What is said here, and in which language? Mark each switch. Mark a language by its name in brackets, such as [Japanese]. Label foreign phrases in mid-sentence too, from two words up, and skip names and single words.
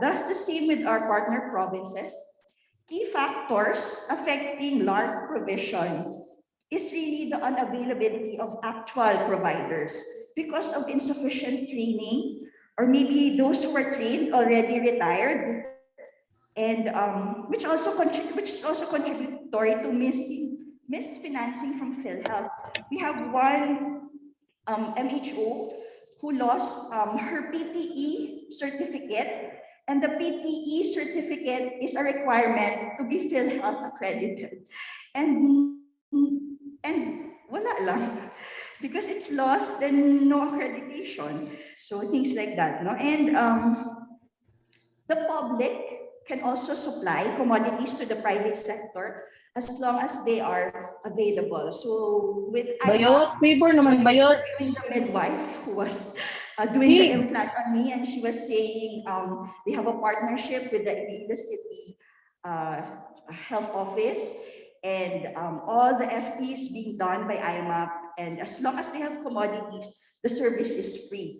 [English] Thus, the same with our partner provinces. Key factors affecting LARC provision is really the unavailability of actual providers because of insufficient training, or maybe those who were trained already retired, and which is also contributory to misfinancing from PhilHealth. We have one MHO who lost her PTE certificate, and the PTE certificate is a requirement to be PhilHealth accredited, and [Filipino] wala lang. [English] Because it's lost, then no accreditation. So things like that, no? And the public can also supply commodities to the private sector as long as they are available. So with Bayot, paper naman bayot. the midwife who was doing the implant on me, and she was saying they have a partnership with the Iloilo City Health Office, and all the FPs being done by IMAP, and as long as they have commodities, the service is free.